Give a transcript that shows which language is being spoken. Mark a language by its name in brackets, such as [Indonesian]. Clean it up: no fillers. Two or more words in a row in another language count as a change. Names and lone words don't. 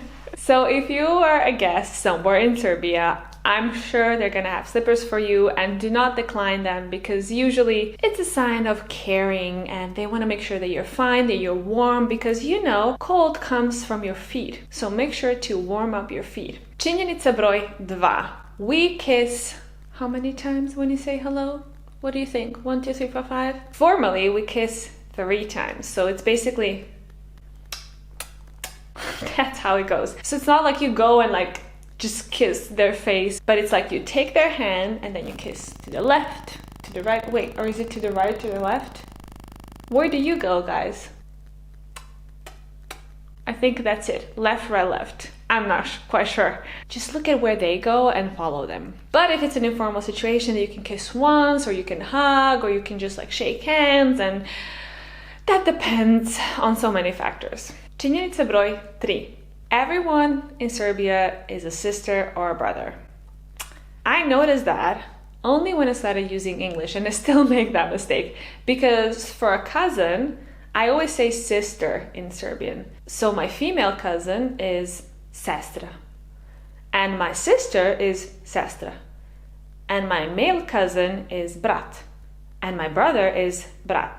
[English] So if you are a guest somewhere in Serbia, I'm sure they're gonna have slippers for you, and do not decline them because usually it's a sign of caring and they want to make sure that you're fine, that you're warm, because you know cold comes from your feet. So make sure to warm up your feet. [Serbian] Činjenica broj 2. [English] We kiss how many times when you say hello? What do you think? 1, 2, 3, 4, 5? Formally, we kiss 3 times. So it's basically that's how it goes. So it's not like you go and like just kiss their face, but it's like you take their hand and then you kiss to the left, to the right. Wait, or is it to the right, to the left? Where do you go, guys? I think that's it. Left, right, left. I'm not quite sure. Just look at where they go and follow them. But if it's an informal situation, you can kiss once, or you can hug, or you can just like shake hands, and that depends on so many factors. [Serbian] Činjenica broj 3. [English] Everyone in Serbia is a sister or a brother. I noticed that only when I started using English, and I still make that mistake, because for a cousin, I always say sister in Serbian. So my female cousin is sestra, and my sister is sestra, and my male cousin is brat, and my brother is brat.